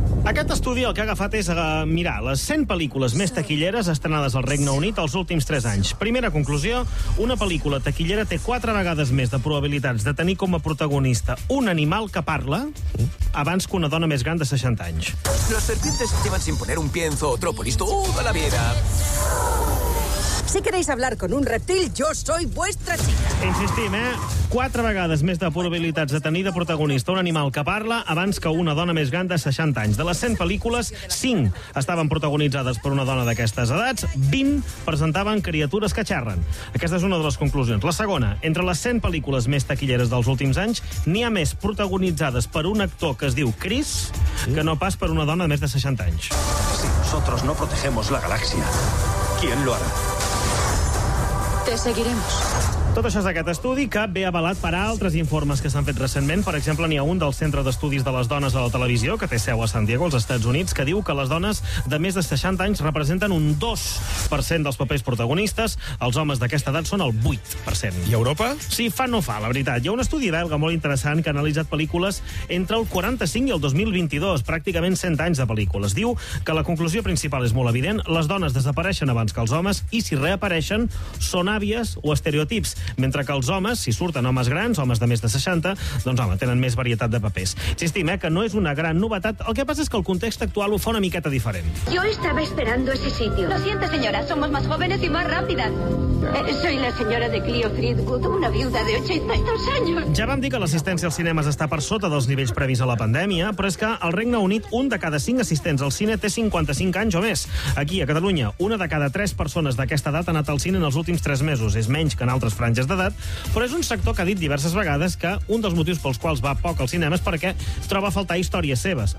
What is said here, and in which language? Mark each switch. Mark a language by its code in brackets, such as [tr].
[ca] Aquest estudi el que ha agafat és mirar les 100 pel·lícules més taquilleres estrenades al Regne Unit els últims 3 anys. Primera conclusió, una pel·lícula taquillera té 4 vegades més de probabilitats de tenir com a protagonista un animal que parla abans que una dona més gran de 60 anys. [es] Los serpientes llevan sin poner un pienso o trópolis toda la vida. Si queréis hablar con un reptil, yo soy vuestra chica. [ca] Insistim, eh? 4 vegades més de probabilitats de tenir de protagonista un animal que parla abans que una dona més gran de 60 anys. De les 100 pel·lícules, 5 estaven protagonitzades per una dona d'aquestes edats, 20 presentaven criatures que xerren. Aquesta és una de les conclusions. La segona, entre les 100 pel·lícules més taquilleres dels últims anys, n'hi ha més protagonitzades per un actor que es diu Chris que no pas per una dona de més de 60 anys. [es] Si nosotros no protegemos la galaxia, ¿quién lo hará? Te seguiremos. [ca] Tot això és aquest estudi que ve avalat per altres informes que s'han fet recentment. Per exemple, n'hi ha un del Centre d'Estudis de les Dones a la Televisió, que té seu a San Diego, als Estats Units, que diu que les dones de més de 60 anys representen un 2% dels papers protagonistes. Els homes d'aquesta edat són el 8%. I Europa? Sí, fa no fa, la veritat. Hi ha un estudi belga molt interessant que ha analitzat pel·lícules entre el 45 i el 2022, pràcticament 100 anys de pel·lícules. Diu que la conclusió principal és molt evident. Les dones desapareixen abans que els homes i, si reapareixen, són àvies o estereotips, mentre que els homes, si surten homes grans, homes de més de 60, doncs, home, tenen més varietat de papers. Insistim, que no és una gran novetat, el que passa és que el context actual ho fa una miqueta diferent. [es] Yo estaba esperando ese sitio. Lo siento, señora, somos más jóvenes y más rápidas. Soy la señora de Cleo Threadgood, una viuda de 82 años. [ca] Ja vam dir que l'assistència als cinemes està per sota dels nivells previs a la pandèmia, però és que al Regne Unit, un de cada 5 assistents al cine té 55 anys o més. Aquí, a Catalunya, una de cada 3 persones d'aquesta edat ha anat al cine en els últims 3 mesos, és menys que en altres franges d'edat, però és un sector que ha dit diverses vegades que un dels motius pels quals va poc al cinema és perquè troba a faltar històries seves.